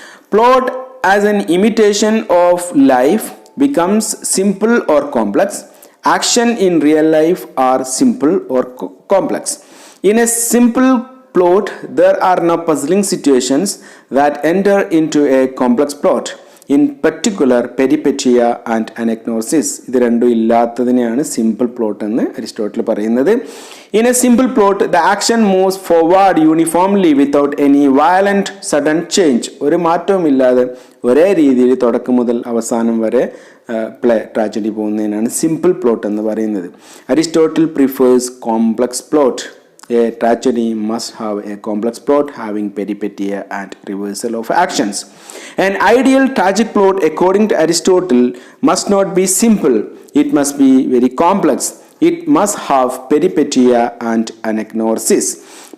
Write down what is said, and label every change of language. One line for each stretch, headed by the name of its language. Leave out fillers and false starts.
English: Plot as an imitation of life becomes simple or complex. Action in real life are simple or complex. In a simple plot, there are no puzzling situations that enter into a complex plot. In particular, Peripatea and Anagnosis.
Malayalam: ഇത് രണ്ടും ഇല്ലാത്തതിനെയാണ് simple plot എന്ന് Aristotle പറയുന്നത്.
English: In a simple plot, the action moves forward uniformly without any violent sudden change.
Malayalam: ഒരു മാറ്റവും ഇല്ലാതെ ഒരേ രീതിയിൽ തുടക്കം മുതൽ അവസാനം വരെ ട്രാജഡി പോകുന്നതിനാണ് സിമ്പിൾ പ്ലോട്ട് എന്ന് പറയുന്നത്.
English: Aristotle prefers complex plot. A tragedy must have a complex plot having peripetea and reversal of actions. An ideal tragic plot, according to Aristotle, must not be simple. It must be very complex. It must have peripetea and anagnosis.